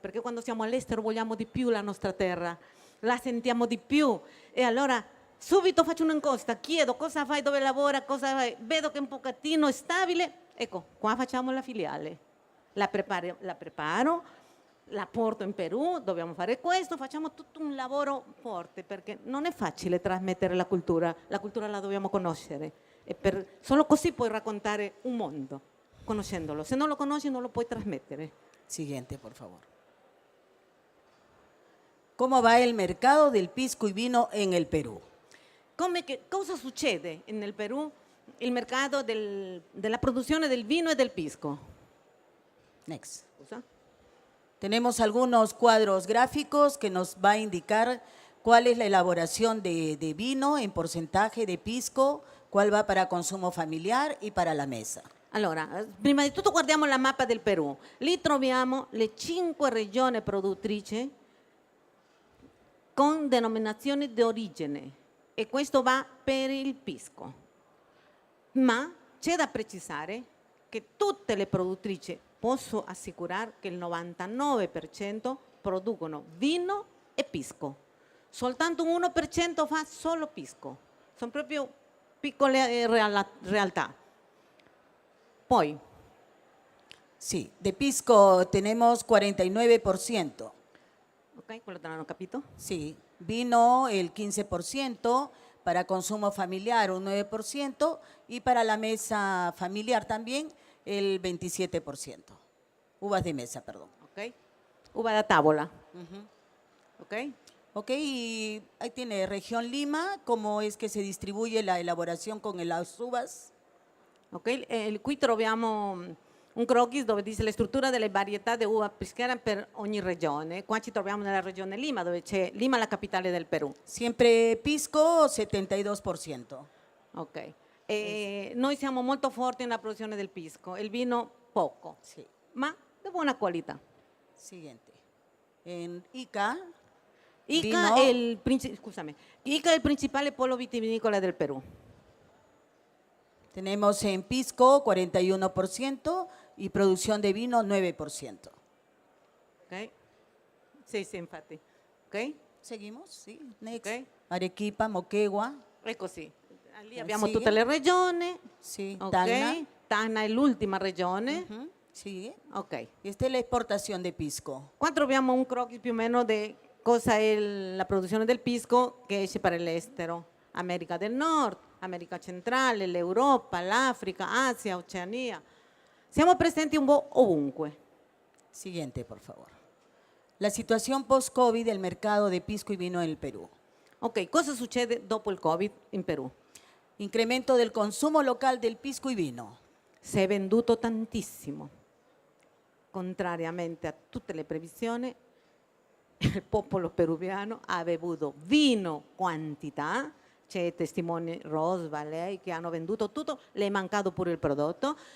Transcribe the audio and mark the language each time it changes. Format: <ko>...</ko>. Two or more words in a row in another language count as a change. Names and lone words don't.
<it>perché quando siamo all'estero vogliamo di più la nostra terra, la sentiamo di più e allora subito faccio un'incosta, chiedo cosa fai, dove lavora, cosa fai, vedo che è un pochettino stabile, ecco, qua facciamo la filiale, la preparo, la porto in Perù, dobbiamo fare questo, facciamo tutto un lavoro forte perché non è facile trasmettere la cultura la dobbiamo conoscere. Solo così puoi raccontare un mondo, conoscendolo. Se non lo conosci non lo puoi trasmettere.</it> <es>Siguiente, por favor. ¿Cómo va el mercado del pisco y vino en el Perú?</es> <it>Cosa succede nel Perù? Il mercato della produzione del vino e del pisco.</it> <en>Next.</en> <es>Tenemos algunos cuadros gráficos que nos va a indicar cuál es la elaboración de vino en porcentaje de pisco, cuál va para consumo familiar y para la mesa.</es> <it>Allora, prima di tutto guardiamo la mappa del Perù. Lì troviamo le 5 regioni produttrici con denominazione di origine e questo va per il pisco. Ma c'è da precisare che tutte le produttrici, posso assicurare che il 99% producono vino e pisco. Soltanto un 1% fa solo pisco. Sono proprio piccole realtà. Poi.</it> <es>Sí, de pisco tenemos 49%.</es> <it>Ok, quello te l'hanno capito?</it> <es>Sí, vino el 15%, para consumo familiar un 9% y para la mesa familiar también el 27%. Uvas de mesa, perdón.</es> <it>Ok, uva da tavola. Ok.</it> <es>Ok, y ahí tiene región Lima, cómo es que se distribuye la elaboración con las uvas.</es> <it>Ok, qui troviamo un croquis dove dice la struttura delle varietà di uva peschiera per ogni regione. Qua ci troviamo nella regione Lima, dove c'è Lima, la capitale del Perù.</it> <es>Siempre pisco 72%. Ok.</es> <it>Noi siamo molto forti nella produzione del pisco, il vino poco,</it> <es>Sí.</es> <it>ma di buona qualità.</it> <es>Siguiente. En Ica, Ica vino-</es> <it>è Ica è il principale polo vitivinicolo del Perú.</it> <es>tenemos en pisco 41% y producción de vino 9%.</es> <it>Ok? Sì, infatti. Ok?</it> <es>Seguimos, sí. Next. Ok. Arequipa, Moquegua.</es> <it>È così. Lì abbiamo</it> <es>Sigue.</es> <it>tutte le regioni.</it> <es>Sí. Ok? Tacna.</es> <it>Tacna è l'ultima regione.</it> <es>Ujú, sigue. Ok. Esta es la exportación de pisco.</es> <it>Qua troviamo un croquis più o meno di cosa è la produzione del pisco che esce per l'estero. America del Nord, America Centrale, l'Europa, l'Africa, Asia, Oceania. Siamo presenti un po' ovunque.</it> <es>Siguiente, por favor. La situación post-COVID del mercado de pisco y vino en el Perú.</es> <it>Ok, cosa succede dopo il Covid in Perù?</it> <es>Incremento del consumo local del pisco y vino.</es> <it>Si è venduto tantissimo. Contrariamente a tutte le previsioni, il popolo peruviano ha bevuto vino quantità, c'è testimoni Rosva, lei che hanno venduto tutto, le è mancato pure il prodotto.</it>